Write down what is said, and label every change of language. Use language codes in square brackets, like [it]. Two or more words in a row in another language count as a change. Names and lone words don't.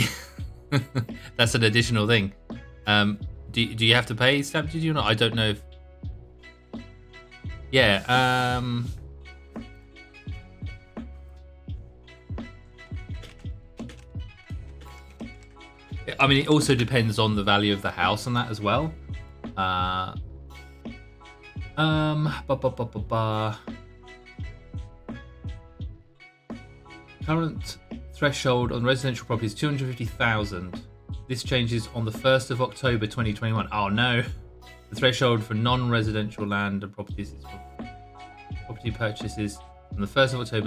[en] That's an additional thing. Do you have to pay stamp duty or not? I don't know if. Yeah. I mean, it also depends on the value of the house and that as well. Uh, ba, ba, ba, ba, ba. Current threshold on residential property is 250,000. This changes on the 1st of October 2021. Oh no. The threshold for non-residential land and properties is property purchases on the 1st of October.